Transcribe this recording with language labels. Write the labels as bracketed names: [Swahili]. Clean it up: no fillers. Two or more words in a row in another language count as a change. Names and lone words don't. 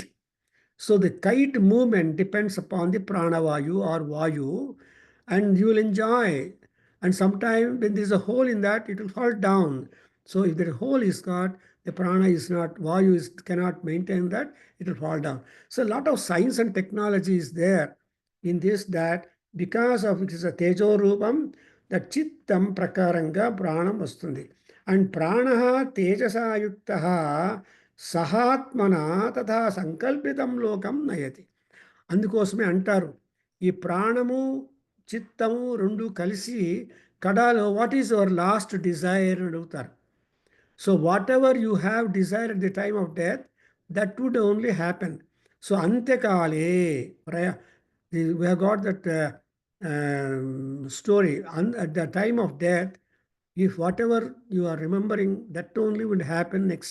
[English] So the kite movement depends upon the pranavayu or vayu, and you will enjoy And sometimes when there is a hole in that, it will fall down. So if the hole is got, the prana is not, vayu is, cannot maintain that, it will fall down. So a lot of science and technology is there in this, that because of it is a [Sanskrit] तेजो रूपं, [English] that [Telugu] చిత్తం ప్రకారంగా ప్రాణం వస్తుంది. [Sanskrit] And प्राण तेजसा युक्तः सहात्मना तथा संकल्पितं लोकं नयति. [Telugu] అందుకోసమే అంటారు ఈ ప్రాణము చిత్తము రెండు కలిసి కడాలో [English] what is your last desire [Telugu] అని అడుగుతారు. [English] so whatever you have desire at the time of death that would only happen. so అంత్యకాలే we have got that story at the time of death, if whatever you are remembering, that only will happen next.